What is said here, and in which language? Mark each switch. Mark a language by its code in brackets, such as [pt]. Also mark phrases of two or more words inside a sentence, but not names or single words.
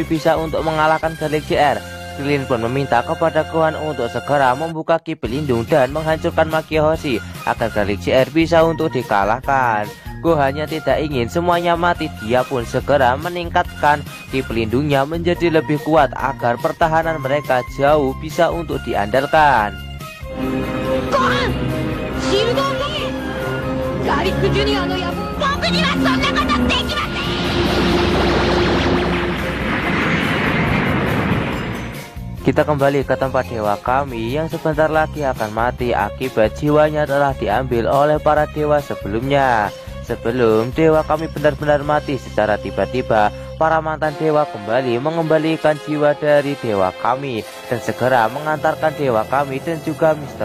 [id] bisa untuk mengalahkan Garlic JR, Krillin pun meminta kepada Gohan untuk segera membuka ki pelindung dan menghancurkan Makio Hoshi agar Garlic JR bisa untuk dikalahkan. Gohan yang tidak ingin semuanya mati, dia pun segera meningkatkan ki pelindungnya menjadi lebih kuat agar pertahanan mereka jauh bisa untuk diandalkan. [ja] Gohan! Shieldを脱げ! Garlic Jr. の野望、僕にはそんなことできません! [id] Kita kembali ke tempat dewa kami yang sebentar lagi akan mati akibat jiwanya telah diambil oleh para dewa sebelumnya. Sebelum dewa kami benar-benar mati secara tiba-tiba, para mantan dewa kembali mengembalikan jiwa dari dewa kami dan segera mengantarkan dewa kami dan juga Mr.